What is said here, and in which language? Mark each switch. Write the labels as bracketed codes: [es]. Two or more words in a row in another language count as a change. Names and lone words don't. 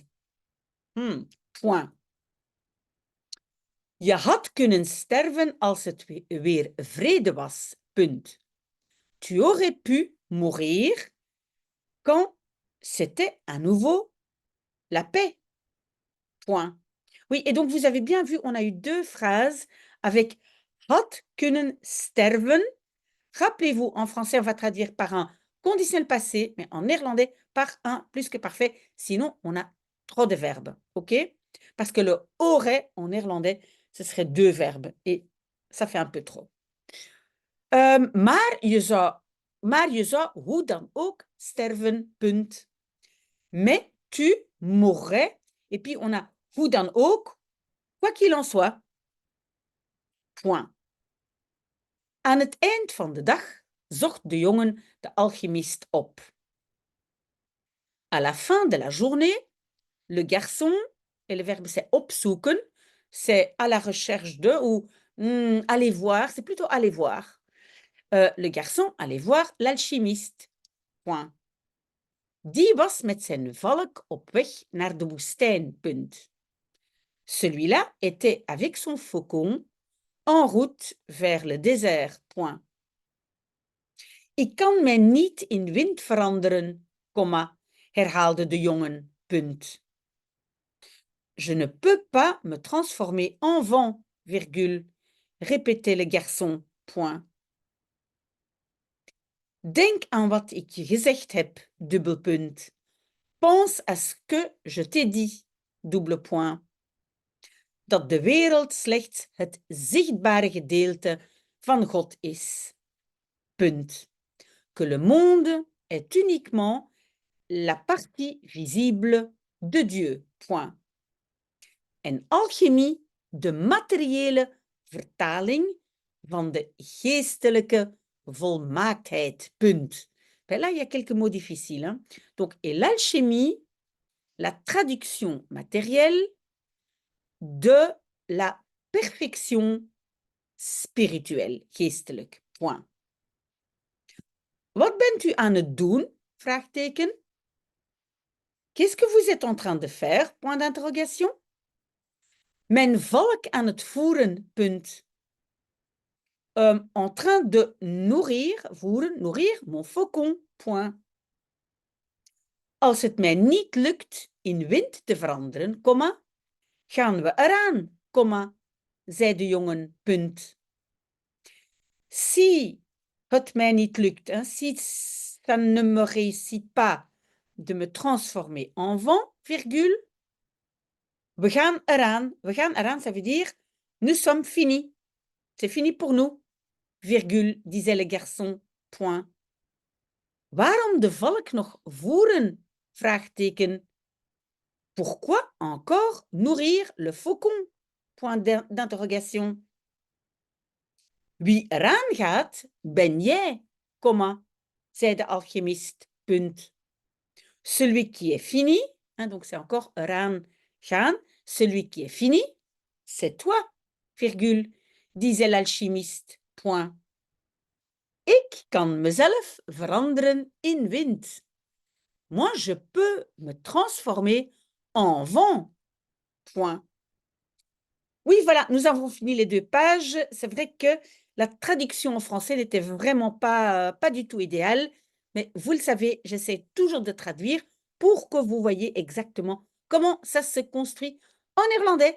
[fr] Point. [nl] Je had kunnen sterven als het weer vrede was, punt. [fr] Tu aurais pu mourir quand c'était à nouveau la paix. Point. Oui, et donc vous avez bien vu, on a eu deux phrases avec [nl] had kunnen sterven. [fr] Rappelez-vous, en français, on va traduire par un conditionnel passé, mais en néerlandais, par un plus que parfait. Sinon, on a trop de verbes, OK? Parce que le aurait, en néerlandais, ce serait deux verbes. Et ça fait un peu trop. [nl] Maar je zou hoe dan ook sterven, punt. [fr] Mais tu mourrais. Et puis, on a [nl] hoe dan ook, [fr] quoi qu'il en soit. Point. [nl] Aan het eind van de dag zocht de jongen de alchemist op. [fr] À la fin de la journée, le garçon, et le verbe c'est opzoeken, c'est à la recherche de ou aller voir, c'est plutôt aller voir. Le garçon allait voir l'alchimiste. Point. [nl] Die was met zijn valk op weg naar de woestijn. Punt. [fr] Celui-là était avec son faucon en route vers le désert. Point. [nl] Ik kan mij niet in wind veranderen, comma, herhaalde de jongen. Punt. [fr] Je ne peux pas me transformer en vent, virgule, répétait le garçon. Point. [nl] Denk aan wat ik je gezegd heb, dubbelpunt. [fr] Pense à ce que je t'ai dit, double point. [nl] Dat de wereld slechts het zichtbare gedeelte van God is. Punt. [fr] Que le monde est uniquement la partie visible de Dieu. Point. [nl] En alchemie, de materiële vertaling van de geestelijke volmaaktheid. Punt. [fr] Ben là, il y a quelques mots difficiles. Hein? Donc, et l'alchimie, la traduction matérielle de la perfection spirituelle, [nl] geestelijk. Point. Wat bent u aan het doen? Vraagteken. [fr] Qu'est-ce que vous êtes en train de faire? Point d'interrogation. [nl] Mijn valk aan het voeren. Punt. [fr] En train de nourrir, voeren, nourrir mon faucon. Point. [nl] Als het mij niet lukt in wind te veranderen, comma, gaan we eraan, comma, zei de jongen. Punt. Si het mij niet lukt, [fr] hein, si ça ne me réussit pas de me transformer en vent, virgule, [nl] we gaan eraan, [fr] ça veut dire, nous sommes finis, c'est fini pour nous, virgule, disait le garçon, point. [nl] Waarom de valk nog voeren? Vraagteken. [fr] Pourquoi encore nourrir le faucon? Point d'interrogation. [nl] Wie eraan gaat, ben jij, comma, zei de alchimiste. Punt. [fr] Celui qui est fini, hein, donc c'est encore [nl] eraan gaan, [fr] celui qui est fini, c'est toi, virgule, disait l'alchimiste. Point. [nl] Ik kan mezelf veranderen in wind. [fr] Moi, je peux me transformer en vent. Point. Oui, voilà, nous avons fini les 2 pages. C'est vrai que la traduction en français n'était vraiment pas du tout idéale, mais vous le savez, j'essaie toujours de traduire pour que vous voyez exactement comment ça se construit en néerlandais.